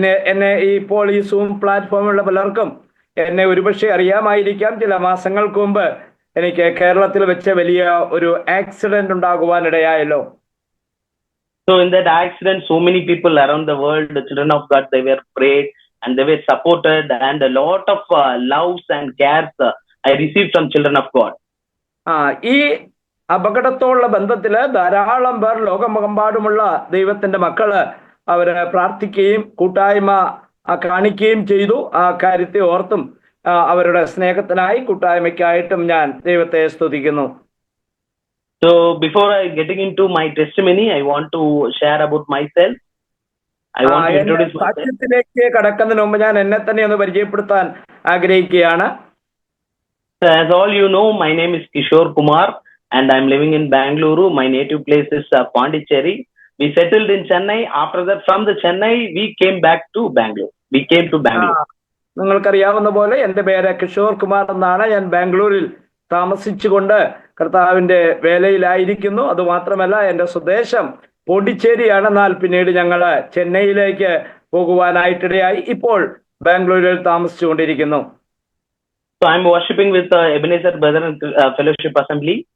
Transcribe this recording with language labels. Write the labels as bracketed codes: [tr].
[ml] എന്നെ ഇപ്പോൾ ഈ സൂം പ്ലാറ്റ്ഫോമിലുള്ള പലർക്കും എന്നെ ഒരുപക്ഷെ അറിയാമായിരിക്കാം. ചില മാസങ്ങൾക്ക് മുമ്പ് എനിക്ക് കേരളത്തിൽ വെച്ച് വലിയ ഒരു accident ഉണ്ടാകുവാനിടയായല്ലോ. [en] So in that accident, so many people around the world, the children of God, they were prayed and they were supported, and a lot of loves and cares I received from children of God. [ml] ഈ അപകടത്തോടുള്ള ബന്ധത്തില് ധാരാളം പേർ ലോകമെമ്പാടുമുള്ള ദൈവത്തിന്റെ മക്കള് അവര് പ്രാർത്ഥിക്കുകയും കൂട്ടായ്മ കാണിക്കുകയും ചെയ്തു. ആ കാര്യത്തെ ഓർത്തും അവരുടെ സ്നേഹത്തിനായി കൂട്ടായ്മയ്ക്കായിട്ടും ഞാൻ ദൈവത്തെ സ്തുതിക്കുന്നു. [en] So before I getting into my testimony, I want to share about myself. I want to introduce myself. [ml] സാക്ഷ്യത്തിലേക്ക് കടക്കുന്നതിന് മുമ്പ് ഞാൻ എന്നെ തന്നെ ഒന്ന് പരിചയപ്പെടുത്താൻ ആഗ്രഹിക്കുകയാണ്. [en] As all you know, my name is Kishore Kumar and I'm living in Bangalore. My native place is Pondicherry. We settled in Chennai. After that, from the Chennai, we came back to Bangalore. We came to Bangalore. [ml] നിങ്ങൾക്കറിയാവുന്ന പോലെ എൻ്റെ പേര് കിഷോർ കുമാർ എന്നാണ്. ഞാൻ ബാംഗ്ലൂരിൽ താമസിച്ചുകൊണ്ട് കർത്താവിന്റെ വേലയിലായിരിക്കുന്നു. അതുമാത്രമല്ല എൻ്റെ സ്വദേശം പോണ്ടിച്ചേരിയാണ്. എന്നാൽ പിന്നീട് ഞങ്ങൾ ചെന്നൈയിലേക്ക് പോകുവാനായിട്ടിടയായി. ഇപ്പോൾ ബാംഗ്ലൂരിൽ താമസിച്ചുകൊണ്ടിരിക്കുന്നു. [en] So I'm worshiping with Ebenezer Brethren Fellowship Assembly.